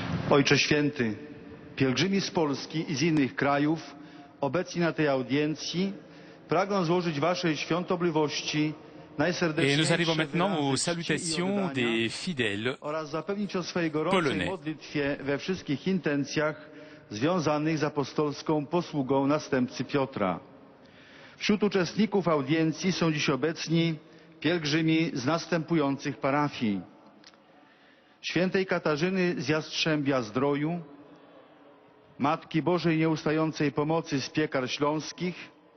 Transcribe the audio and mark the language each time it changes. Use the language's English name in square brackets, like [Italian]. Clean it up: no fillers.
[Polish] Ojcze Święty, pielgrzymi z Polski i z innych krajów obecni na tej audiencji pragną złożyć Waszej świątobliwości [French] Et nous arrivons maintenant aux salutations des fidèles [Polish] oraz zapewnić o swojej gorącej [French] polonais. [Polish] modlitwie we wszystkich intencjach związanych z apostolską posługą następcy Piotra. Wśród uczestników audiencji są dziś obecni pielgrzymi z następujących parafii: Świętej Katarzyny z Jastrzębia-Zdroju, Matki Bożej Nieustającej Pomocy z Piekar Śląskich,